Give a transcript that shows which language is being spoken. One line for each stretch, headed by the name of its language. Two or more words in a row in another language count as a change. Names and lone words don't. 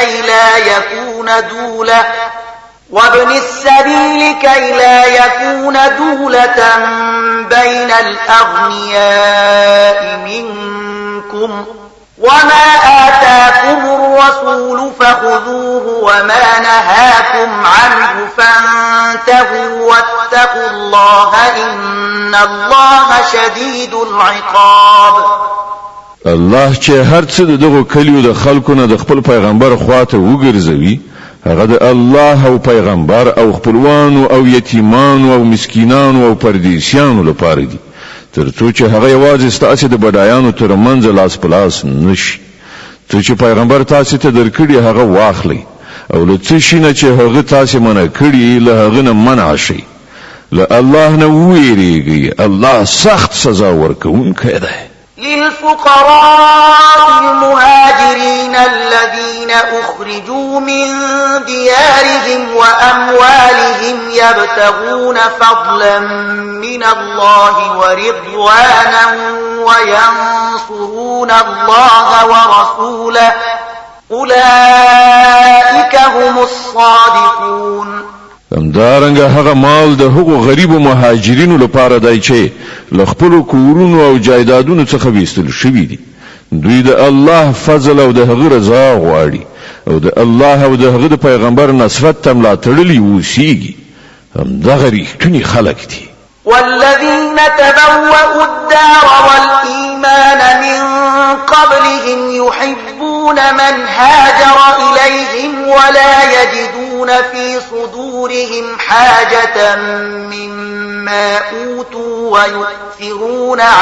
Arabic: كي لا يكون دولة بين الأغنياء منكم وما آتاكم الرسول فخذوه وما نهاكم عنه فانتهوا واتقوا الله إن الله شديد العقاب.
Pashto: الله چې هر څه دغه کلیو د خلکو نه د خپل پیغمبر خواته وګرځوي هغه د الله او پیغمبر او خپلوانو او یتیمانو او مسکینانو او پردیسیانو لپاره دي ترڅو چې هغه یوازې ستاسو د بډایانو ترمنځ لاس پلاس نشي. څه چې پیغمبر تاسو ته درکړي هغه واخلئ او له څه شي نه چې هغه تاسو منع کړي له هغه نه منع شئ. له الله نه ویریږئ، الله سخت سزا ورکوونکی دی.
Arabic: للفقراء المهاجرين الذين أخرجوا من ديارهم وأموالهم يبتغون فضلا من الله ورضوانا وينصرون الله ورسوله أولئك هم الصادقون.
Pashto: همدارنګه هغه مال د هغو غریبو مهاجرینو لپاره دی چې له خپلو کورونو او جایدادونو څخه ویستل شوي دي. دوی د الله فضل او د هغه رضا غواړي او د الله او د هغه د پیغمبر نصرت ته ملاتړلي اوسیږي. همدغه رښتوني خلک دي.
Arabic: والذين تبوأوا الدار والإيمان من قبلهم يحبون من هاجر إليهم ولا يجدون في صدورهم حاجة مما أوتوا ويؤثرون